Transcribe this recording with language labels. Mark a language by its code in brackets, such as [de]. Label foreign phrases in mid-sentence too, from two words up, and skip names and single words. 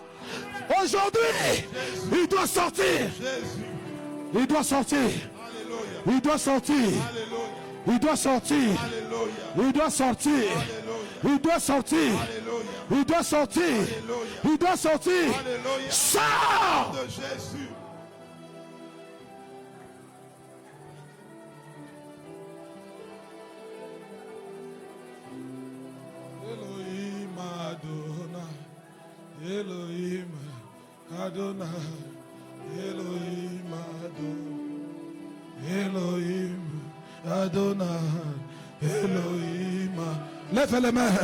[fr] Aujourd'hui, il doit sortir. Il doit sortir. Il doit sortir. Il doit sortir. Il doit sortir. Il doit sortir. Il doit sortir. Il doit sortir. Sors! [he] אלוהים אדוני. אלוהים אדוני. אלוהים אדוני. אלוהים אדוני. Elohim. [fr] Lève les mains.